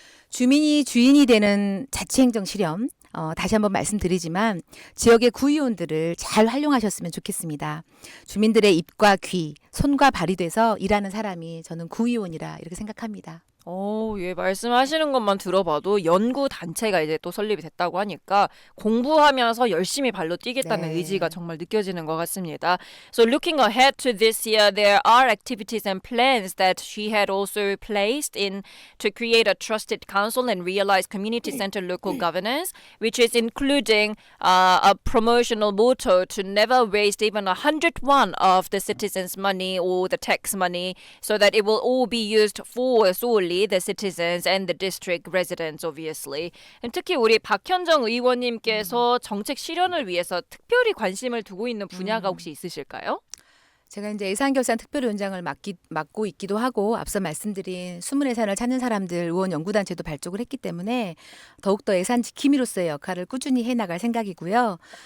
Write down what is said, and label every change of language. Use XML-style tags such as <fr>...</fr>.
<ko>주민이 주인이 되는 자치행정 실현. 다시 한번 말씀드리지만 지역의 구의원들을 잘 활용하셨으면 좋겠습니다. 주민들의 입과 귀, 손과 발이 돼서 일하는 사람이 저는 구의원이라 이렇게 생각합니다. 예, 말씀하시는 것만 들어봐도 연구 단체가 이제 또 설립이 됐다고 하니까 공부하면서 열심히 발로 뛰겠다는 네. 의지가 정말 느껴지는 것 같습니다.</ko> <en>So looking ahead to this year, there are activities and plans that she had also placed in to create a trusted council and realize community-centered local governance, which is including a promotional motto to never waste even 101 of the citizens' money or the tax money, so that it will all be used for solely the citizens and the district residents, obviously.</en> <ko>특히 우리 박현정 의원님께서 정책 실현을 위해서 특별히 관심을 두고 있는 분야가 혹시 있으실까요? 제가 이제 예산결산 특별위원장을 맡고 있기도 하고 앞서 말씀드린 숨은 예산을 찾는 사람들 의원 연구단체도 발족을 했기 때문에 더욱더 예산 지킴이로서의 역할을 꾸준히 해나갈 생각이고요.</ko>